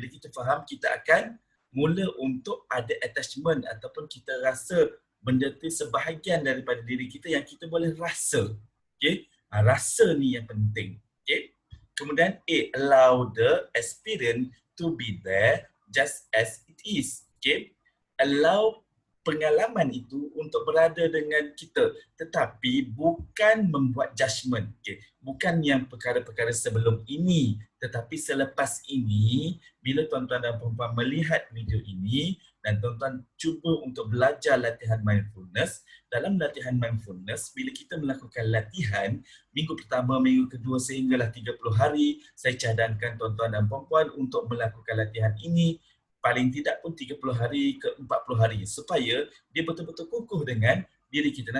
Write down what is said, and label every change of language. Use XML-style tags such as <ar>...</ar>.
<ms>Bila kita faham, kita akan mula untuk ada attachment ataupun kita rasa benda tu sebahagian daripada diri kita yang kita boleh rasa. Okay? Rasa ni yang penting. Okay? Kemudian</ms> <en>A, allow the experience to be there just as it is. Okay?</en> <ms>Allow pengalaman itu untuk berada dengan kita, tetapi bukan membuat judgement. Okay? Bukan yang perkara-perkara sebelum ini, tetapi selepas ini, bila tuan-tuan dan perempuan melihat video ini dan tuan-tuan cuba untuk belajar latihan mindfulness, dalam latihan mindfulness, bila kita melakukan latihan minggu pertama, minggu kedua sehinggalah 30 hari, saya cadangkan tuan-tuan dan perempuan untuk melakukan latihan ini paling tidak pun 30 hari ke 40 hari, supaya dia betul-betul kukuh dengan diri kita.</ms>